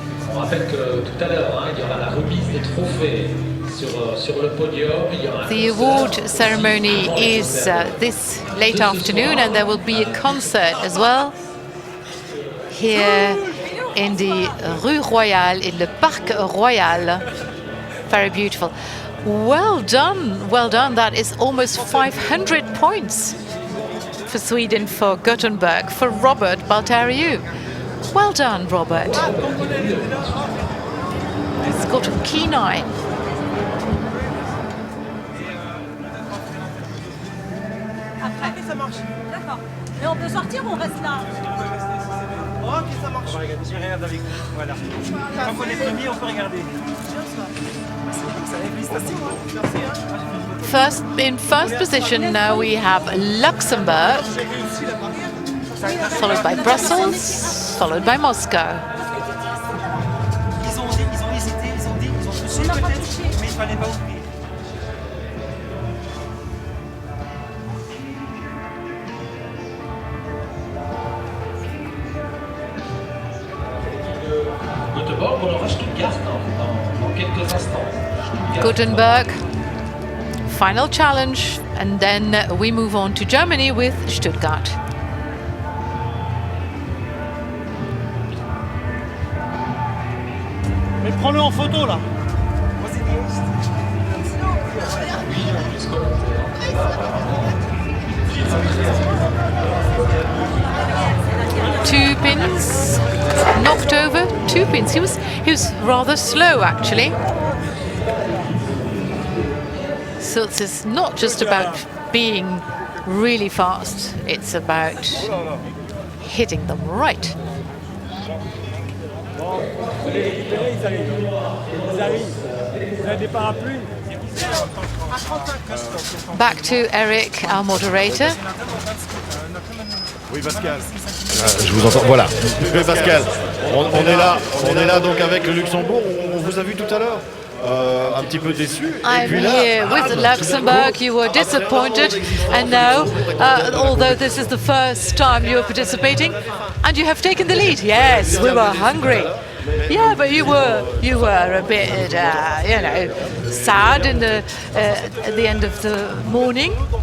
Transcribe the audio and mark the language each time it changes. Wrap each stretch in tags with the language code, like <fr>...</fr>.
<fr>On rappelle que tout à l'heure, il y aura la remise des trophées sur le podium.</fr> <en>The award ceremony is this late afternoon, and there will be a concert as well here in the Rue Royale, in the Parc Royal. Very beautiful. Well done, well done. That is almost 500 points for Sweden, for Gothenburg, for Robert Baltariu. Well done, Robert. He's got a keen eye.</en> <fr>Après, ça marche. D'accord. Et on peut sortir ou on reste là? Ok, ça marche. On va regarder. Je regarde avec vous. Voilà. Quand on est premier, on peut regarder.</fr> <en>In first position now we have Luxembourg, followed by Brussels, followed by Moscow.</en> <fr>Ils ont hésité, ils ont touché peut-être, mais il fallait pas oublier. Göteborg, on aura Stuttgart dans quelques instants.</fr> <en>Gothenburg, final challenge, and then we move on to Germany with Stuttgart.</en> <fr>Prends-le en photo là.</fr> <en>Two pins, knocked over, two pins. He was rather slow actually. So it's not just about being really fast, it's about hitting them right.</en> <fr>Ils arrivent. Vous avez des parapluies.</fr> <en>Back to Eric, our moderator.</en> <fr>Oui, Pascal. Je vous entends. Voilà. Oui, Pascal. On est là donc avec le Luxembourg. On vous a vu tout à l'heure. Un petit peu déçu.</fr> <en>I'm here with Luxembourg. You were disappointed, and now, although this is the first time you're participating, and you have taken the lead. Yes, we were hungry. Yeah, but you were a bit, you know, sad in at the end of the morning.</en>